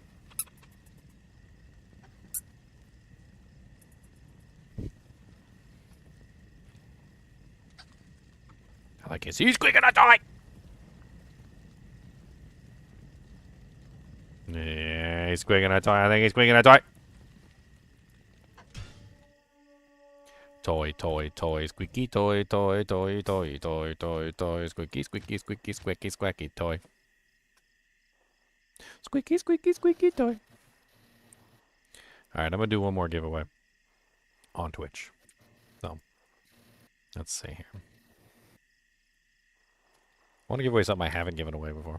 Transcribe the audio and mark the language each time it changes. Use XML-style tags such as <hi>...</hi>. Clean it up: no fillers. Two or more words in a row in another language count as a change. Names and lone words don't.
<en>I can see you squeaking a toy! Yeah, he's squeaking a toy. I think he's squeaking a toy. Toy, toy, toy, squeaky toy, toy, toy, toy, toy, toy, toy, squeaky, squeaky, squeaky, squeaky, squeaky toy. Squeaky, squeaky, squeaky toy. Alright, I'm gonna do one more giveaway on Twitch. So, let's see here. I want to give away something I haven't given away before.</en>